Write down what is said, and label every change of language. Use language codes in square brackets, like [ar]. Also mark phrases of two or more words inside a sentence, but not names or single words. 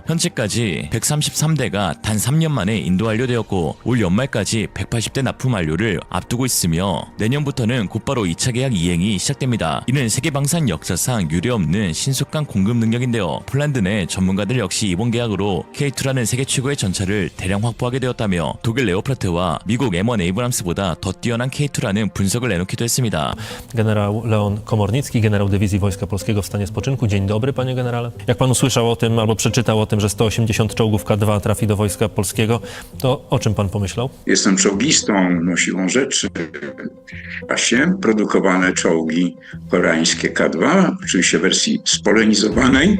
[ko] 현재까지 133대가 단 3년 만에 인도 완료되었고 올 연말까지 180대 납품 완료를 앞두고 있으며 내년부터는 곧바로 2차 계약 이행이 시작됩니다. 이는 세계방산 역사상 유례없는 신속한 공급 능력인데요. 폴란드 내 전문가들 역시 이번 계약으로 K2라는 세계 최고의 전차를 대량 확보하게 되었다며 독일 레오파르트와 미국 M1 에이브람스보다 더 뛰어난 K2라는 분석을 내놓기도 했습니다. [pl] Generał Leon Komornicki, generał Dywizji Wojska Polskiego w stanie spoczynku. Dzień dobry, panie generale. Jak pan usłyszał o tym albo przeczytał o tym, że 180 czołgów K2 trafi do Wojska Polskiego, to o czym pan pomyślał? Jestem czołgistą, no siłą rzeczy. Właśnie produkowane czołgi koreańskie K2, oczywiście w wersji spolenizowanej.